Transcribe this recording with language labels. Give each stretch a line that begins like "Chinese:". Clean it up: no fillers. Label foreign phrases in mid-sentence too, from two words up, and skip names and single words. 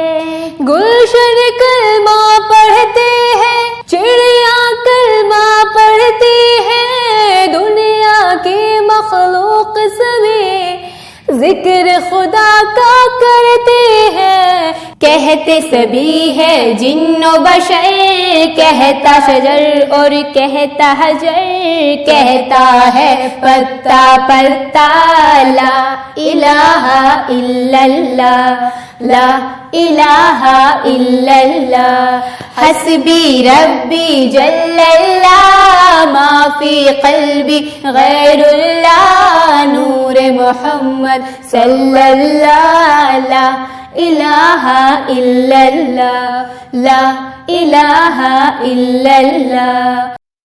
Urdu: گلشن کلمہ پڑھتے ہیں، چڑیا کلمہ پڑھتی ہے، دنیا کی مخلوق سبھی ذکر خدا کا کرتے ہیں. کہتے سبھی ہے جن و بشر، کہتا شجر اور کہتا حجر، کہتا ہے پتا پتا,
Arabic: لا إله إلا الله، لا إله إلا الله. حسبي ربي جل الله، ما في قلبي غير الله، نور محمد صلى الله، لا إله إلا الله، لا إله إلا الله.